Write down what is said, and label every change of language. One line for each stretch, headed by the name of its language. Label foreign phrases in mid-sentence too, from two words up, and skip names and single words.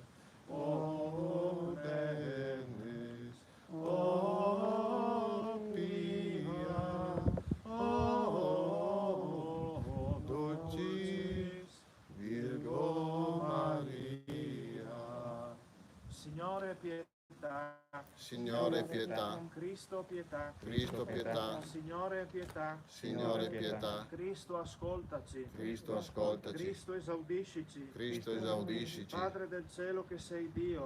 Latin: O Deus, o pia, o dulcis Virgo Maria.
Italian: Signore pietà. Signore pietà, Cristo pietà. Cristo pietà, Signore pietà. Signore pietà, Cristo ascoltaci. Cristo ascoltaci, Cristo esaudiscici. Cristo esaudiscici, Padre del cielo che sei Dio,